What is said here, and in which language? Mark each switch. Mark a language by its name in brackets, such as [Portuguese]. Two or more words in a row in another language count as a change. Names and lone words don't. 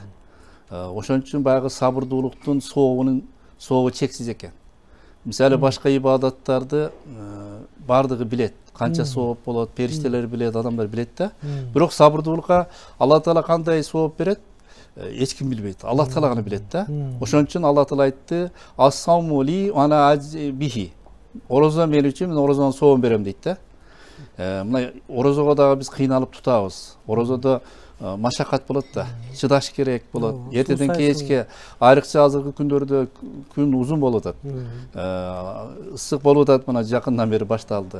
[Kyrgyz] Ошон үчүн баягы сабырдуулуктун сообу чексиз экен. Мисалы башка ибадаттарды бардыгы билет, канча сооп болот, периштелер билет, адамдар билет да. Бирок сабырдуулукка Алла Таала кандай сооп берет, эч ким билбейт. Алла Таала гана билет да. Ошон үчүн Алла Таала айтты: [Arabic] "الصوم لي وأنا أجزي به." [Kyrgyz] Орозо мен үчүн, мен орозонун сообун берем дейт да. Мына орозого дагы биз кыйналып тутабыз. Орозодо машакат болот да, чыдаш керек болот. Эртеден кечке, айрыкча азыркы күндөрдө күн узун болуп атат. Ысык болуп атат, мына жакындан бери башталды.